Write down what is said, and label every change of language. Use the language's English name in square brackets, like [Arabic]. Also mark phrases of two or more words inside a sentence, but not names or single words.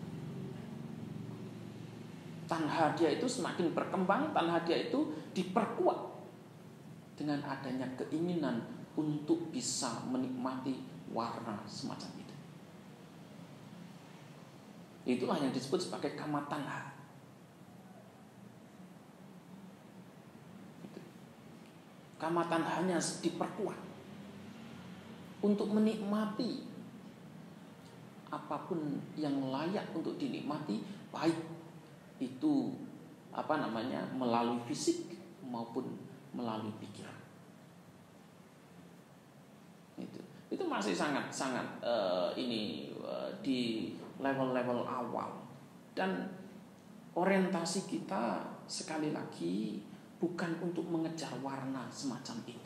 [Indonesian] Tanha dia itu semakin berkembang, tanha dia itu diperkuat dengan adanya keinginan untuk bisa menikmati warna semacam itu. Itulah yang disebut sebagai [Pali] kama tanha. Kama tanhanya [Indonesian] diperkuat untuk menikmati apapun yang layak untuk dinikmati, baik itu melalui fisik maupun melalui pikiran. Itu masih sangat di level-level awal, dan orientasi kita sekali lagi bukan untuk mengejar warna semacam itu.